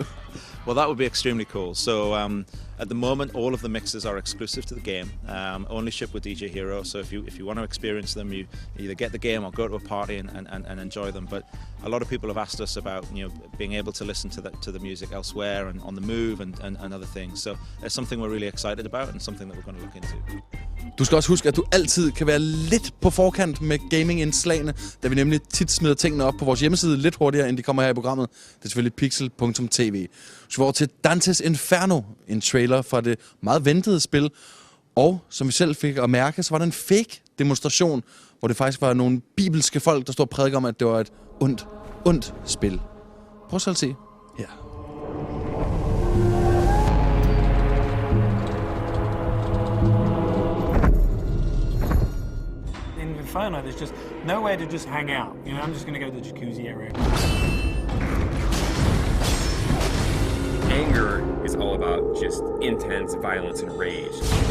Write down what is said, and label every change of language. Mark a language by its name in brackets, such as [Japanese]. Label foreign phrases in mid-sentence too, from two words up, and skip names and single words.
[English] Well, that would be extremely cool. So at the moment, all of the mixes are exclusive to the game, only shipped with DJ Hero. So if you want to experience them, you either get the game or go to a party and enjoy them. But a lot of people have asked us about, you know, being able to listen to the music elsewhere and on the move and other things. So it's something we're really excited about and something that we're going to look into. [Danish] Du skal også huske, at du altid kan være lidt på forkant med gaming-indslagene, da vi nemlig tit smider tingene op på vores hjemmeside lidt hurtigere, end de kommer her i programmet. Det er selvfølgelig Pixel.tv. Så vi over til Dantes Inferno, en trailer fra det meget ventede spil. Og som vi selv fik at mærke, så var der en fake demonstration, hvor det faktisk var nogle bibelske folk, der stod og prædikede om, at det var et ondt spil. Prøv selv at se. Ja. [English] In Inferno, there's just nowhere to just hang out. You know, I'm just going to go to the jacuzzi area. Anger is all about just intense violence and rage.